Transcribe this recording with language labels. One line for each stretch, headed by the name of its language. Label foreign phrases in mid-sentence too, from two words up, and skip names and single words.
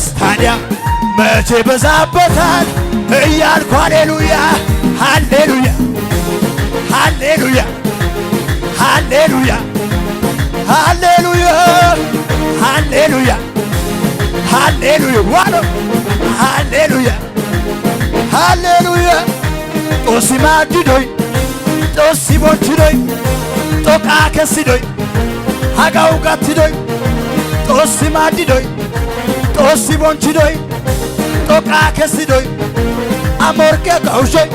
Amharic: ታዲያ መቼ በዛበታል እያልኩ ሃሌሉያ ሃሌሉያ ሃሌሉያ ሃሌሉያ ሃሌሉያ ሃሌሉያ ሃሌሉያ ዋሎ ሃሌሉያ ሃሌሉያ
Wolaytta: ጦሲ ማድዶይ ጦሲ ቦንችዶይ ጦቃ ከስዶይ ሃጋው ጋትዶይ ጦሲ ማድዶይ ጦሲ ቦንችዶይ ጦቃ ከስዶይ አሞርቄ ጋውሾይ